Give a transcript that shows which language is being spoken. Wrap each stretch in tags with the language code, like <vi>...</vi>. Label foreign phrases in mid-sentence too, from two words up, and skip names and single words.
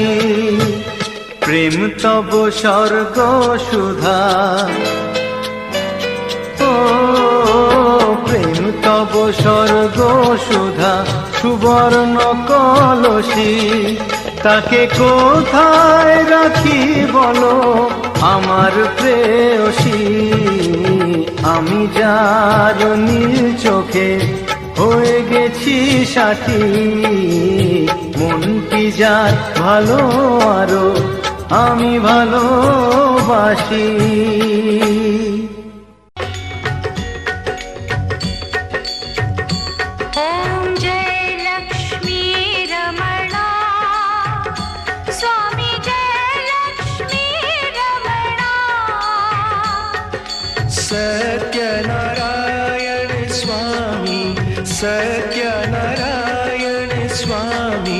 <bn>প্রেম তব স্বর্গ সুধা, ও প্রেম তব স্বর্গ সুধা, সুবর্ণ কলসী, তাকে কোথায় রাখি বলো আমার প্রেয়সী। আমি যার নীল চোখে হয়ে গেছি সাথী, মনটি যার ভালো আরো আমি ভালোবাসি।</bn> <hi>ओम जय लक्ष्मी रमणा, स्वामी जय लक्ष्मी रमणा। सत्यनारायण स्वामी, सत्यनारायण स्वामी,</hi>